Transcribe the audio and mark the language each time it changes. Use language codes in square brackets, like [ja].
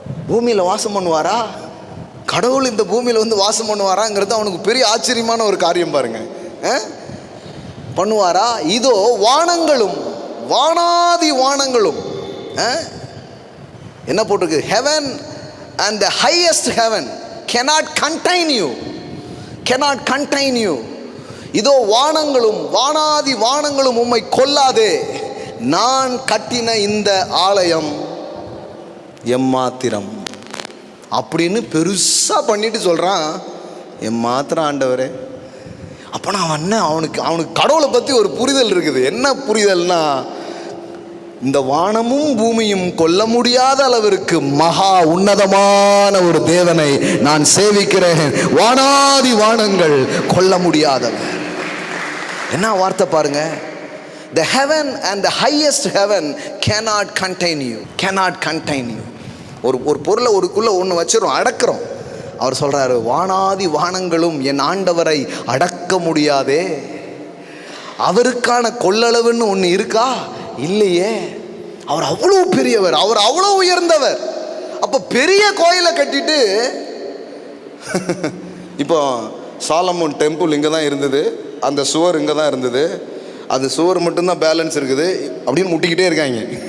[ta] பூமியில் வாசம் பண்ணுவாரா? கடவுள் இந்த பூமியில் வந்து வாசம் பண்ணுவாராங்கிறது அவனுக்கு பெரிய ஆச்சரியமான ஒரு காரியம் பாருங்க. பண்ணுவாரா? இதோ வானங்களும் வானாதி வானங்களும் என்ன போட்டிருக்கு? [en] heaven and the highest heaven cannot contain you, cannot contain you. [ta] இதோ வானங்களும் வானாதி வானங்களும் உம்மை கொல்லாதே, நான் கட்டின இந்த ஆலயம் எம்மாத்திரம். அப்படின்னு பெருசாக பண்ணிட்டு சொல்கிறான், என் மாத்திரம் ஆண்டவரே. அப்போ நான் அவனுக்கு கடவுளை பற்றி ஒரு புரிதல் இருக்குது. என்ன புரிதல்னா, இந்த வானமும் பூமியும் கொல்ல முடியாத அளவிற்கு மகா உன்னதமான ஒரு தேவனை நான் சேவிக்கிறேன். வானாதி வானங்கள் கொல்ல முடியாதவர். என்ன வார்த்தை பாருங்க. [en] The heaven and the highest heaven cannot contain you. Cannot contain you. [ta] ஒரு பொருளை ஒருக்குள்ள ஒன்று வச்சிரும், அடக்கிறோம். அவர் சொல்றாரு, வானாதி வானங்களும் என் ஆண்டவரை அடக்க முடியாதே. அவருக்கான கொள்ளளவுன்னு ஒன்று இருக்கா? இல்லையே. அவர் அவ்வளோ பெரியவர், அவர் அவ்வளோ உயர்ந்தவர். அப்போ பெரிய கோயிலை கட்டிட்டு இப்போ சாலமோன் டெம்பிள் இங்கே தான் இருந்தது, அந்த சுவர் இங்கே தான் இருந்தது, அது சுவர் மட்டும்தான் பேலன்ஸ் இருக்குது அப்படின்னு முட்டிக்கிட்டே இருக்காங்க.